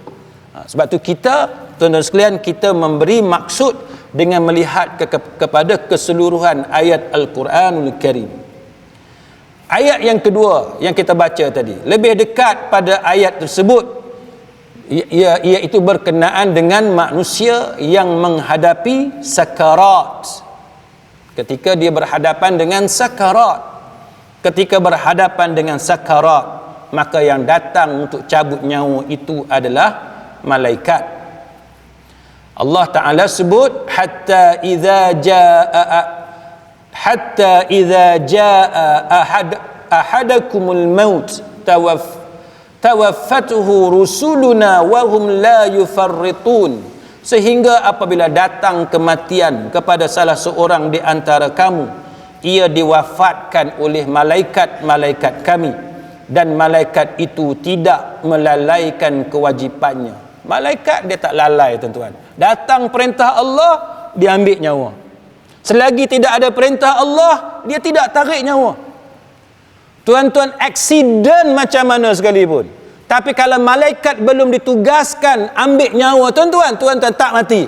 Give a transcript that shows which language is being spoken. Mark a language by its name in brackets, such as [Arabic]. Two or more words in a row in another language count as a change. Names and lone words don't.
[Malay] Sebab tu kita, tuan-tuan sekalian, kita memberi maksud dengan melihat kepada keseluruhan ayat Al-Quranul Karim. Ayat yang kedua yang kita baca tadi, lebih dekat pada ayat tersebut, iaitu berkenaan dengan manusia yang menghadapi sakarat. Ketika dia berhadapan dengan sakarat, ketika berhadapan dengan sakarat, maka yang datang untuk cabut nyawa itu adalah malaikat. Allah Ta'ala sebut, [Arabic] حتى إذا جاء أحدكم الموت توفته رسلنا وهم لا يفرطون. [Malay] Sehingga apabila datang kematian kepada salah seorang di antara kamu, ia diwafatkan oleh malaikat-malaikat kami, dan malaikat itu tidak melalaikan kewajipannya. Malaikat dia tak lalai, tuan-tuan. Datang perintah Allah, dia ambil nyawa. Selagi tidak ada perintah Allah, dia tidak tarik nyawa. Tuan-tuan, aksiden macam mana sekalipun, tapi kalau malaikat belum ditugaskan ambil nyawa tuan-tuan tak mati.